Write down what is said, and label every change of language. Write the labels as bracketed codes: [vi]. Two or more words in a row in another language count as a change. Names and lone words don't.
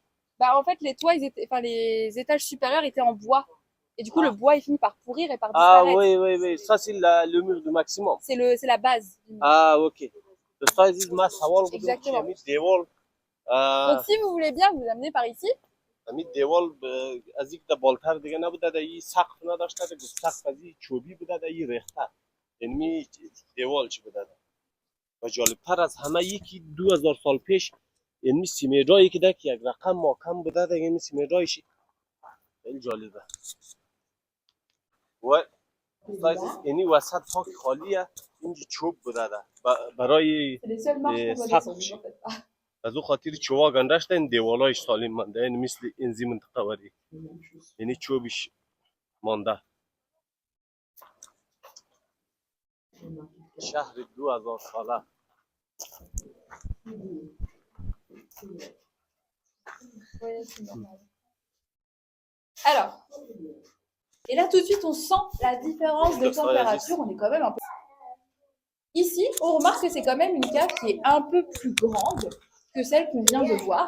[fr] Bah, en fait, les toits, les étages supérieurs étaient en bois. Et du coup, le bois, il finit par pourrir et par Ah disparaître. oui, oui, oui. Ça, c'est le mur du maximum. C'est la base du mur. Ah, ok. Ça, c'est ma sawal. Exactement. Déwol. Donc, si vous voulez bien vous amener par ici, [fa] همین دیوال از یک بالتر دیگه نبوده در این سقف نداشته دیگه سقف از این چوبی بوده در این ریخته یعنی دیوال چی بوده و جالبتر از همه یکی 2000 سال پیش یعنی سیمرایی که که یک رقم محکم بوده دیگه این سیمرایش خیلی جالبه و یعنی وسط خاک خالیه اینجا چوب بوده برای سقفش از او خاطر چوبا گندشته این دیوالایش سالم مانده یعنی مثل انزی منطقه وری یعنی چوبش مانده شهر 2000 ساله [fr] alors, et là tout de suite on sent la différence de température, on est quand même un peu... Ici, on remarque que c'est quand même une cave qui est un peu plus grande que celle qu'on vient de voir.